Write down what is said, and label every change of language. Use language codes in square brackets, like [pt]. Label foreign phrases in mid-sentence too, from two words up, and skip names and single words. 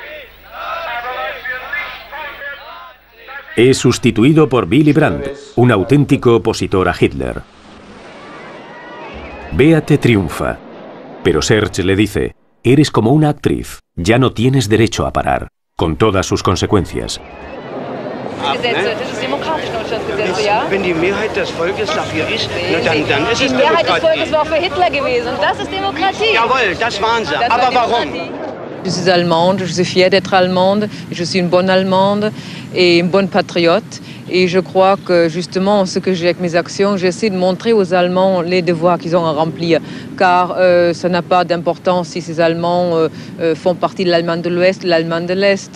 [es] Es sustituido por Willy Brandt, un auténtico opositor a Hitler. Beate triunfa, pero Serge le dice: eres como una actriz, ya no tienes derecho a parar, con todas sus consecuencias. [de] Wenn die Mehrheit des Volkes dafür ist, dann ist es Demokratie. Die Mehrheit des Volkes war für Hitler gewesen und das ist Demokratie. Jawohl, das waren sie. Aber warum? [fr] Je suis allemande, je suis fière d'être allemande, je suis une bonne allemande et une bonne patriote. Et je crois que justement, ce que j'ai avec mes actions, j'essaie de montrer aux Allemands les devoirs qu'ils ont à remplir. Car ça n'a pas d'importance si ces Allemands font partie de l'Allemagne de l'Ouest, de l'Allemagne de l'Est.